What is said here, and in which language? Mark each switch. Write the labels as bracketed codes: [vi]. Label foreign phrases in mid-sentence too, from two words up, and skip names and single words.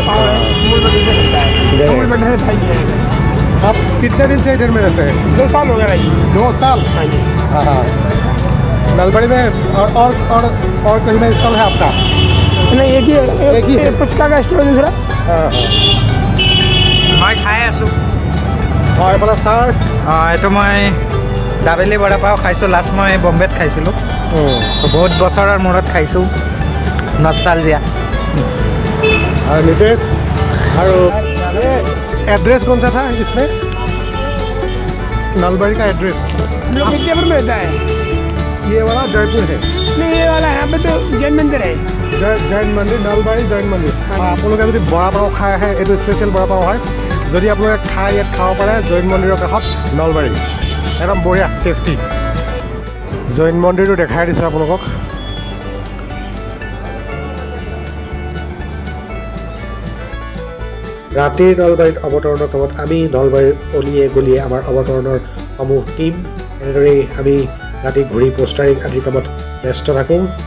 [hi] पाव है मूल बटर से बनता है मूल बटर से फ्राई किया जाता है आप कितने दिन से इधर में रहते हैं 2 साल हो गया भाई 2 साल हाँ जी हाँ हाँ नलबड़ी में और कहीं में स्टॉल है आपका नहीं एक ही है पुचका का स्टोर दूसरा हाँ हाँ [as] মই খাই আছোঁ [hi] और बोला सर [as] এইটো মই দাবেলি বৰা পাও খাইছোঁ লাষ্ট মই বম্বেত খাইছিলোঁ বহুত বছৰৰ মূৰত খাইছোঁ নষ্টালজিয়া [hi] और नितेश और एड्रेस कौन सा था इसमें नलबड़ी का एड्रेस हम लोग विद्यापुर में रहता है ये वाला जयपुर है नहीं ये वाला यहाँ पे तो जैन मंदिर है [as] जैन मंदिर नलबारी जैन मंदिर আপোনালোকে যদি বৰা পাও খাই আহে এইটো স্পেচিয়েল বৰা পাও হয় যদি আপোনালোকে খাই ইয়াত খাব পাৰে জৈন মন্দিৰৰ কাষত নলবাৰী একদম বঢ়িয়া টেষ্টি জৈন মন্দিৰটো দেখাই দিছোঁ আপোনালোকক ৰাতিৰ নলবাৰীত অৱতৰণৰ কামত আমি নলবাৰীৰ অলিয়ে গলিয়ে আমাৰ অৱতৰণৰ সমূহ টীম এনেদৰেই আমি ৰাতি ঘূৰি পোষ্টাৰিং আদিৰ কামত ব্যস্ত থাকোঁ